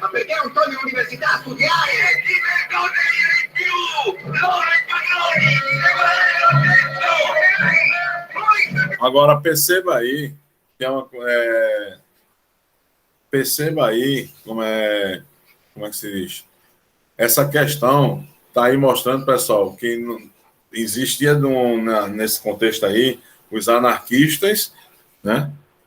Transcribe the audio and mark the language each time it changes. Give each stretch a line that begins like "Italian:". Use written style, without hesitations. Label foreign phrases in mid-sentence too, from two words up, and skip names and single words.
Italian: Ma perché non torni all'università a studiare? Ti vergogni di più! Loro i
Portuguese: Agora, perceba aí que perceba aí como é que se diz. Essa questão está aí mostrando, pessoal, que existia nesse contexto aí os anarquistas, né?